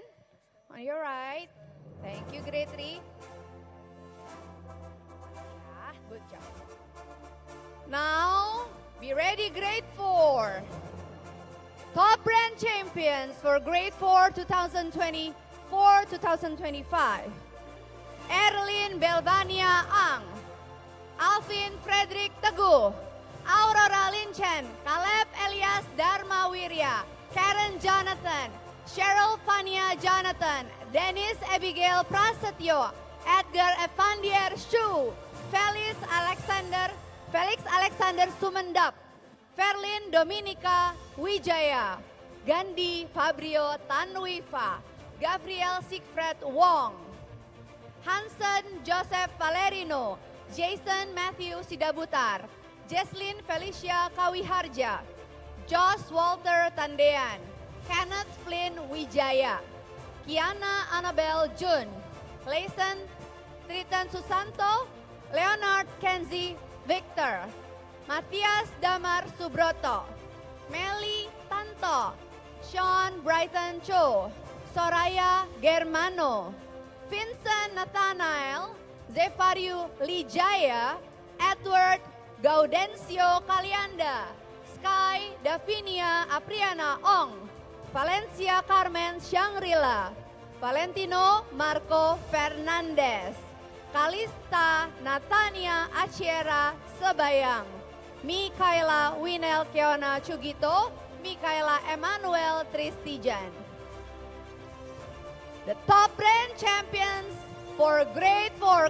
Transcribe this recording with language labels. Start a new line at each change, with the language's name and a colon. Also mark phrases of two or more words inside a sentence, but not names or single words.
English: On your right. Thank you, grade 3. Yeah, good job. Now, be ready, grade 4. Top brand champions for grade 4 2024-2025. Erlyn Belvania Ang, Alvin Frederick Teguh, Aurora Linchen, Caleb Elias Dharma Wirya, Karen Jonathan, Cheryl Fania Jonathan, Dennis Abigail Prasetyo, Edgar Evandier Shu, Felix Alexander Sumendap, Ferlin Dominika Wijaya, Gandhi Fabrio Tanwifa, Gabriel Sigfred Wong, Hansen Joseph Valerino, Jason Matthew Sidabutar, Jesslyn Felicia Kawiharja, Josh Walter Tandean, Kenneth Flynn Wijaya, Kiana Annabelle Jun, Layson Triton Susanto, Leonard Kenzie Victor, Matias Damar Subroto, Meli Tanto, Sean Brighton Cho, Soraya Germano, Vincent Nathanael, Zefariu Lijaya, Edward Gaudencio Kalianda, Sky Davinia Apriana Ong, Valencia Carmen Shangri-La, Valentino Marco Fernandez, Kalista Natania Aciera Sebayang, Mikaela Winel Keona Cugito, Mikaela Emmanuel Tristijan. The top brand champions for grade 4.